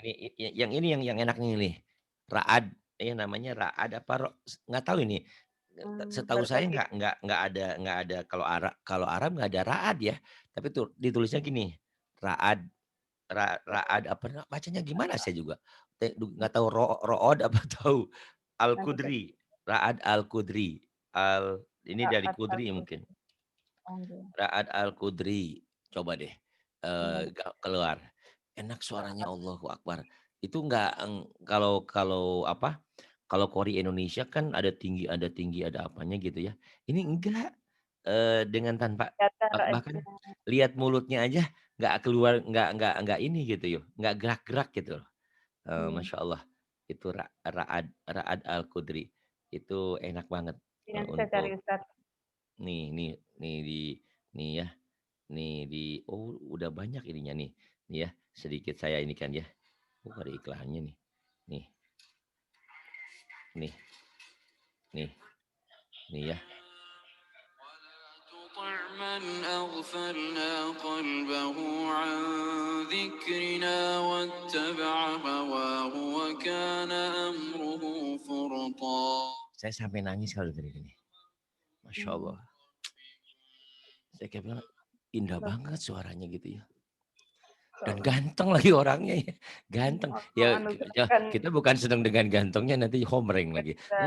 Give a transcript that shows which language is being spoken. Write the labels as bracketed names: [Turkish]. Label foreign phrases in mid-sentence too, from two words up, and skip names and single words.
[Indonesian] ini yang ini yang enaknya ini, Ra'ad, namanya Ra'ad apa nggak tahu ini. Setahu Baru saya kali nggak ada kalau Arab nggak ada Ra'ad ya, tapi tuh ditulisnya gini, Ra'ad Ra'ad apa bacanya gimana saya juga, nggak tahu Ro'od apa tahu, nanti saya Al-Qudri, Ra'ad Al-Qudri, ini dari Ra'ad Qudri mungkin. Al-Qudri. Oh, Ra'ad Al-Qudri, coba deh, iya. keluar. Enak suaranya [Arabic] الله أكبر. [Indonesian] Itu enggak kalau kalau apa, kalau Qori Indonesia kan ada tinggi, ada apanya gitu ya. Ini enggak, dengan tanpa datar bahkan aja. lihat mulutnya aja nggak keluar, nggak ini gitu yo, nggak gerak-gerak gitu loh. Iya. [Arabic] ما شاء الله, [Indonesian] itu Ra'ad Al-Qudri, itu enak banget, Iya, nanti saya cari untuk Ustaz. nih nih ya, nih oh udah banyak ininya nih ya, sedikit saya ini kan ya. Oh ada iklannya nih nih nih nih ya. [Arabic] تطع من أغفلنا قلبه عن ذكرنا واتبع هواه وكان أمره فرطا. [Indonesian] Saya sampai nangis kalau denger ini. Masya Hmm, Allah. Saya kayak bilang, indah Terus banget suaranya gitu ya. Masya Dan Allah. ganteng lagi orangnya ya. Ganteng. Allah Ya, ya anugerahkan kita bukan senang dengan gantengnya nanti homreng lagi. Ustaz.